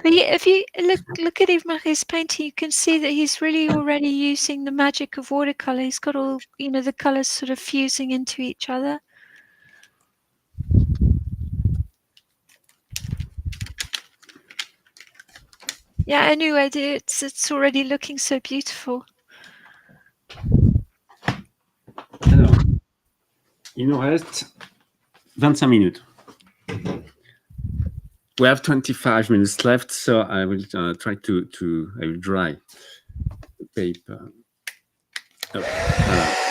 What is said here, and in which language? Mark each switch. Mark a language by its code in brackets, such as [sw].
[en] But if you look at Yves-Marie's painting, you can see that he's really already using the magic of watercolor. He's got all, the colors sort of fusing into each other. Yeah, anyway, it's already looking so beautiful. [fr] Alors, il nous reste 25 minutes. [en] We have 25 minutes left, so I will try I will dry the paper. [fr] Oh, voilà.